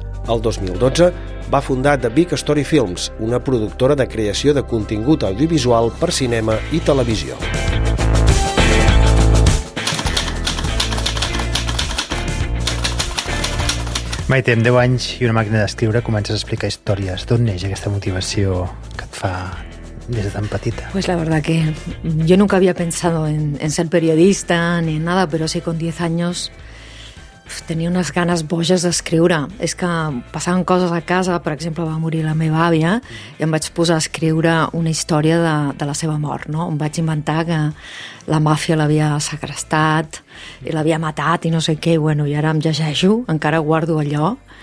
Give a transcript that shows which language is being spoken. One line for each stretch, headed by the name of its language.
Catalan: El 2012 va fundar The Big Story Films, una productora de creació de contingut audiovisual per cinema i televisió. Maite, amb 10 anys i una màquina d'escriure comences a explicar històries. D'on neix aquesta motivació que et fa desde tan petita?
Spanish: Pues la verdad que yo nunca había pensado en ser periodista ni en nada, pero sí con 10 años tenia unes ganes boges d'escriure.
Catalan: És que passaven coses a casa, per exemple, va morir la meva àvia i em vaig posar a escriure una història de la seva mort, no? Em vaig inventar que la màfia l'havia segrestat i l'havia matat i no sé què, bueno, i ara em llegeixo, encara guardo allò.